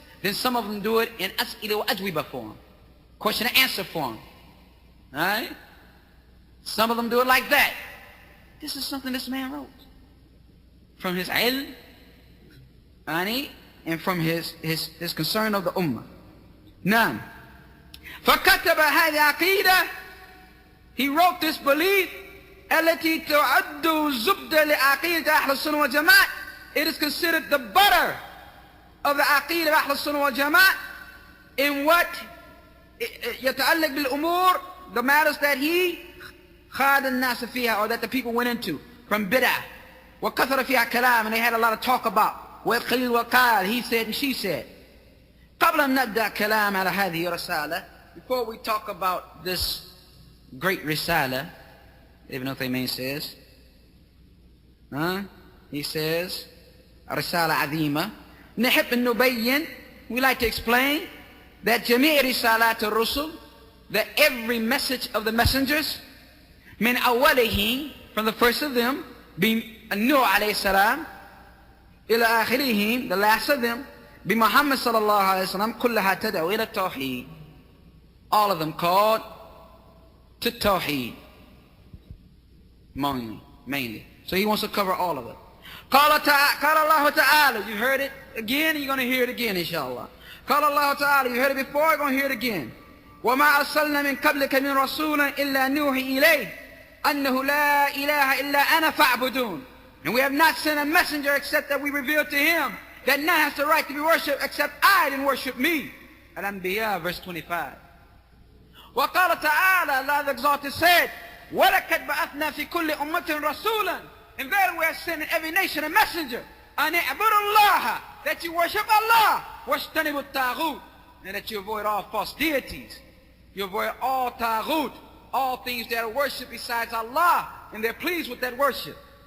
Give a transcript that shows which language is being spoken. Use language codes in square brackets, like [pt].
[en] Then some of them do it in As'ila wa Ajwiba form, question and answer form. Alright? Some of them do it like that. This is something this man wrote. From his ilm, and from his concern of the ummah. [ar] Now, فَكَتَبَ هَذِهِ عَقِيدَةً, he wrote this belief, التي تعد زبدة لعقيدة أهل السنة والجماعة. [en] It is considered the butter of the Aqidah al Sunnah wal Jama'ah in what [ar] يتعلق بالأمور, [en] the matters that he [ar] خاد الناس فيها, [en] or that the people went into from bid'ah. [ar] وكثر فيها كلام, [en] and they had a lot of talk about. [ar] والقيل وقال, [en] he said and she said. [ar] قبل أن نبدأ كلام على هذه الرسالة, [en] before we talk about this great risala, Ibn Taymiyyah says, he says, [ar] رسالة عظيمة. نحب أن نبين, [en] we like to explain that [ar] جميع رسالات الرسل, [en] that every message of the messengers, [ar] من أوله, [en] from the first of them, being Nuh alayhi salam, [ar] إلى آخرهم, [en] the last of them, [ar] بمحمد صلى الله عليه وسلم كلها تدعو إلى التوحيد. [en] All of them called to Tawheed mainly. So he wants to cover all of it. [ar] قال الله تعالى, [en] you heard it again, you're going to hear it again inshallah. [ar] قال الله تعالى, [en] you heard it before, you're going to hear it again. [ar] وما أرسلنا من قبلك من رسول إلا نوحي إليه أنه لا إله إلا أنا فاعبدون. [en] And we have not sent a messenger except that we revealed to him that none has the right to be worshipped except I, and worship me. Al-Anbiya, verse 25. [ar] وقال تعالى, [en] Allah the Exalted said, [ar] وَلَقَدْ بَعَثْنَا فِي كُلِّ أُمَّةٍ رَسُولًا. [en] And then we have sent in every nation a messenger. [ar] أَنِ اعْبُدُوا اللَّهَ, [en] that you worship Allah. [ar] وَاجْتَنِبُوا الطَّاغُوتَ, [en] and that you avoid all false deities. You avoid all taghut, all things that are worshipped besides Allah, and they're pleased with that worship.